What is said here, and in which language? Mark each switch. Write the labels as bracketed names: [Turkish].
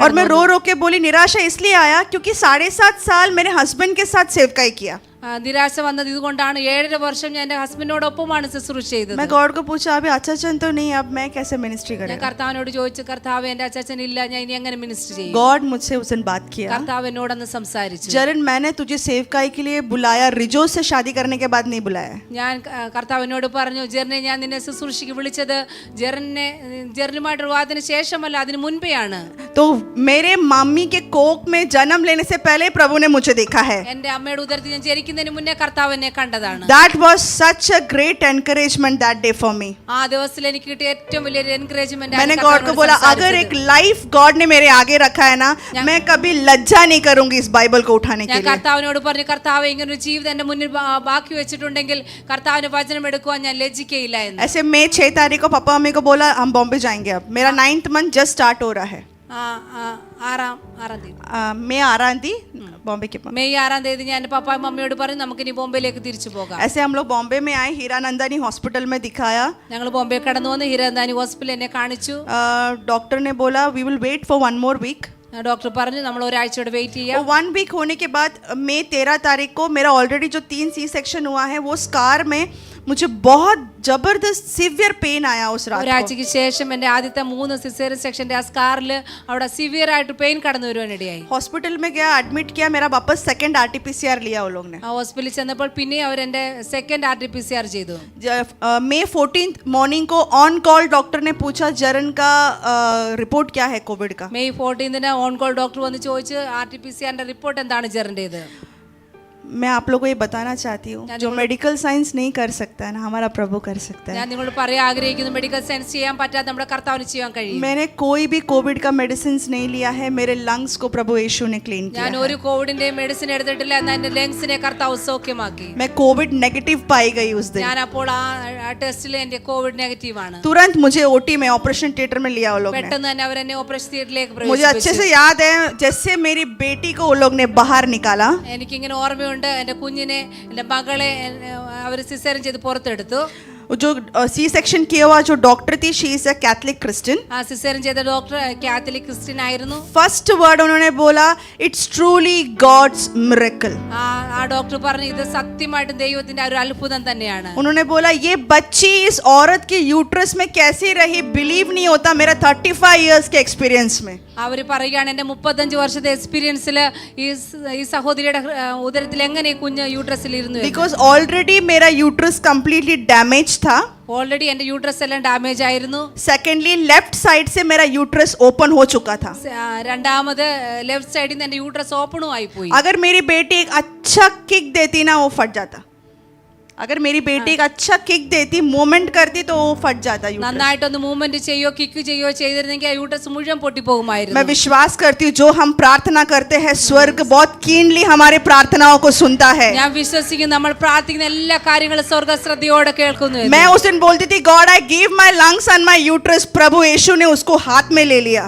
[Hindi] और मैं रो रो के बोली निराशा इसलिए आया क्योंकि 7.5 साल मेरे हस्बैंड के साथ सेवकाई किया. [Malayalam] നിരാശ വന്നത് ഇതുകൊണ്ടാണ്. 7.5 വർഷം ഞാൻ എൻ്റെ ഹസ്ബൻഡിനോടൊപ്പമാണ് ശുശ്രൂഷ ചെയ്തത്. [Hindi] मैं गॉड को पूछा अभी अचाचन तो नहीं, अब मैं कैसे मिनिस्ट्री [Malayalam] ഞാൻ [Hindi] करूं. [Malayalam] കർത്താവിനോട് ചോദിച്ചു, കർത്താവ് എൻ്റെ അച്ചാച്ചൻ ഇല്ല, ഞാൻ ഇനി എങ്ങനെ മിനിസ്റ്റർ ചെയ്യും? [Hindi] गॉड मुझसे उस दिन बात किया, [Malayalam] കർത്താവ് എന്നോടന്ന് സംസാരിച്ചു. [Hindi] जरन मैंने तुझे सेवकाई के लिए बुलाया, रिजो से शादी करने के बाद नहीं बुलाया. [Malayalam] ഞാൻ കർത്താവിനോട് പറഞ്ഞു, ജെറിനെ ഞാൻ നിന്നെ ശുശ്രൂഷയ്ക്ക് വിളിച്ചത് ജെറിനുമായിട്ട് വിവാഹത്തിന് ശേഷമല്ല, അതിന് മുൻപെയാണ്. [Hindi] तो मेरे मम्मी के कोख में जन्म लेने से पहले प्रभु ने मुझे देखा है. [Malayalam] എൻ്റെ അമ്മയുടെ ഉദരത്തിൽ ഞാൻ ജനിക്കുന്നതിന് ചെയ്യുന്നതിന് മുന്നേ കർത്താവ് എന്നെ കണ്ടതാണ്. [English] That was such a great encouragement that day for me. [Malayalam] ആ ദിവസത്തിൽ എനിക്ക് കിട്ടിയ ഏറ്റവും വലിയൊരു എൻകറേജ്മെന്റ്. [Hindi] मैंने गॉड को बोला अगर एक लाइफ गॉड ने मेरे आगे रखा है ना, मैं कभी लज्जा नहीं करूंगी इस बाइबल को उठाने के [Malayalam] ഞാൻ [Hindi] लिए. [Malayalam] കർത്താവിനോട് പറഞ്ഞു, കർത്താവ് ഇങ്ങനെ ഒരു ജീവിതം എന്റെ മുന്നിൽ ബാക്കി വെച്ചിട്ടുണ്ടെങ്കിൽ കർത്താവിന്റെ വചനം എടുക്കുവാൻ ഞാൻ ലജ്ജിക്കയില്ല എന്ന്. [Hindi] ऐसे मैं 6 तारीख को पापा मम्मी को बोला हम बॉम्बे जाएंगे. अब मेरा 9th मंथ जस्ट स्टार्ट हो रहा है. [Malayalam] ആറാം തീയതി [Hindi] मैं आ रहा थी बॉम्बे के पास. [Malayalam] മെയ് 6 തീയതി ഞാൻ പപ്പ മമ്മിയോട് പറഞ്ഞു നമുക്ക് ഇനി ബോംബെയിലേക്ക് തിരിച്ചു പോകാം. [Hindi] ऐसे हम लोग बॉम्बे में आए, हीरानंदानी हॉस्पिटल में दिखाया. [Malayalam] ഞങ്ങൾ ബോംബെ കടന്നു വന്ന് ഹിരാന്താനി ഹോസ്പിറ്റലിൽ എന്നെ കാണിച്ചു. [Hindi] डॉक्टर ने बोला [English] We will wait for 1 more week. [Malayalam] Doctor പറഞ്ഞു നമ്മൾ ഒരാഴ്ചയോടെ വെയിറ്റ് ചെയ്യാം. [Hindi] 1 week होने के बाद मई 13 तारीख को मेरा ऑलरेडी जो 3 C सेक्शन हुआ है वो स्कार में मुझे बहुत जबरदस्त सिवियर पेन आया उस रात को. [Malayalam] ഒരാഴ്ചയ്ക്ക് ശേഷം എൻ്റെ ആദ്യത്തെ 3 സിസേറിയൻ സെക്ഷന്റെ ആ സ്കാറിൽ അവിടെ സിവിയർ ആയിട്ട് പെയിൻ കടന്നു വരുവാനിടയായി. [Hindi] हॉस्पिटल में गया, एडमिट किया, मेरा वापस सेकंड RT-PCR लिया वो लोग ने. [Malayalam] ആ ഹോസ്പിറ്റലിൽ ചെന്നപ്പോൾ പിന്നെ അവർ എൻ്റെ സെക്കൻഡ് RT-PCR ചെയ്തു. [Hindi] मई 14th मॉर्निंग को ऑन कॉल डॉक्टर ने पूछा जरन का रिपोर्ट क्या है कोविड का. [Malayalam] മെയ് 14 ഓൺ കോൾ ഡോക്ടർ വന്ന് ചോദിച്ചു RT-PCRന്റെ റിപ്പോർട്ട് എന്താണ് ജെറിന്റേത്. [Hindi] मैं आप लोगों को ये बताना चाहती हूँ जो मेडिकल साइंस नहीं कर सकता है ना, हमारा प्रभु कर सकता है. [Malayalam] ഞാൻ നിങ്ങളോട് പറയാൻ ആഗ്രഹിക്കുന്നു, മെഡിക്കൽ സയൻസ് ചെയ്യാൻ പറ്റാത്ത നമ്മുടെ കർത്താവിന് ചെയ്യാൻ കഴിയും. [Hindi] मैंने कोई भी कोविड का मेडिसिन नहीं लिया है, मेरे लंग्स को प्रभु यीशु ने क्लीन किया. [Malayalam] ഞാൻ ഒരു കോവിഡിന്റെ മെഡിസിൻ എടുത്തിട്ടില്ല, എന്നാൽ എന്റെ ലങ്സിനെ കർത്താവ് സൗഖ്യമാക്കി. [Hindi] मैं कोविड नेगेटिव पाई गई उस दिन. [Malayalam] ഞാൻ അപ്പോൾ ആ ടെസ്റ്റിൽ എന്റെ കോവിഡ് നെഗറ്റീവ് ആണ്. [Hindi] तुरंत मुझे ओटी में ऑपरेशन थिएटर में लिया वो लोग ने. [Malayalam] പെട്ടെന്ന് തന്നെ അവർ എന്നെ ഓപ്പറേഷൻ തിയേറ്ററിലേക്ക് [Hindi] मुझे अच्छे से याद है जैसे मेरी बेटी को वो लोग ने बाहर निकाला. [Malayalam] എനിക്കിങ്ങനെ ഓർമ്മയുണ്ട്, എന്റെ കുഞ്ഞിനെ എന്റെ മകളെ അവർ സിസേറിയൻ ചെയ്ത് പുറത്തെടുത്തു. [Hindi] जो C सेक्शन किया हुआ जो डॉक्टर थी, [English] She is a Catholic Christian. [Malayalam] ആ സിസേറിയൻ ചെയ്ത ഡോക്ടർ കാത്തലിക് ക്രിസ്ത്യൻ ആയിരുന്നു. [English] first word [Hindi] उन्होंने बोला [English] It's truly God's miracle. [Malayalam] ആ ഡോക്ടർ പറഞ്ഞു ഇത് സത്യമായിട്ടും ദൈവത്തിന്റെ ഒരു അത്ഭുതം തന്നെയാണ്. [Hindi] उन्होंने बोला ये बच्ची इस औरत के यूट्रस में कैसी रही, बिलीव नहीं होता मेरा 35 इयर्स के एक्सपीरियंस में. [Malayalam] അവർ പറയുകയാണ് എന്റെ 35 വർഷത്തെ എക്സ്പീരിയൻസിൽ ഈ സഹോദരിയുടെ ഉദരത്തിൽ എങ്ങനെ ഈ കുഞ്ഞ് യൂട്രസിൽ ഇരുന്നു. [Hindi] बिकॉज ऑलरेडी मेरा यूट्रस कंप्लीटली डैमेज था. [Malayalam] ഓൾറെഡി എന്റെ യൂട്രസ് എല്ലാം ഡാമേജ് ആയിരുന്നു. [Hindi] सेकेंडली लेफ्ट साइड से मेरा यूट्रस ओपन हो चुका था. [Malayalam] രണ്ടാമത് ലെഫ്റ്റ് സൈഡിൽ നിന്ന് എന്റെ യൂട്രസ് ഓപ്പണും ആയി പോയി. [Hindi] अगर मेरी बेटी एक अच्छा किक देती ना वो फट जाता. अगर मेरी बेटी एक अच्छा किक देती, मूवमेंट करती तो वो फट जाता यूट्रस. [Malayalam] നന്നായിട്ടൊന്ന് മൂവ്മെന്റ് ചെയ്യോ കിക്ക് ചെയ്യോ ചെയ്തിരുന്നെങ്കിൽ ആ യൂട്രസ് മുഴുവൻ പൊട്ടിപ്പോകുമായിരുന്നു. [Hindi] मैं विश्वास करती हूँ जो हम प्रार्थना करते हैं स्वर्ग बहुत कीनली हमारे प्रार्थनाओं को सुनता है. [Malayalam] ഞാൻ വിശ്വസിക്കുന്നു നമ്മൾ പ്രാർത്ഥിക്കുന്ന എല്ലാ കാര്യങ്ങളും സ്വർഗ്ഗ ശ്രദ്ധയോടെ കേൾക്കുന്നു. [Hindi] मैं उस दिन बोलती थी [English] God I give my lungs and my uterus. [Hindi] प्रभु यीशु ने उसको हाथ में ले लिया.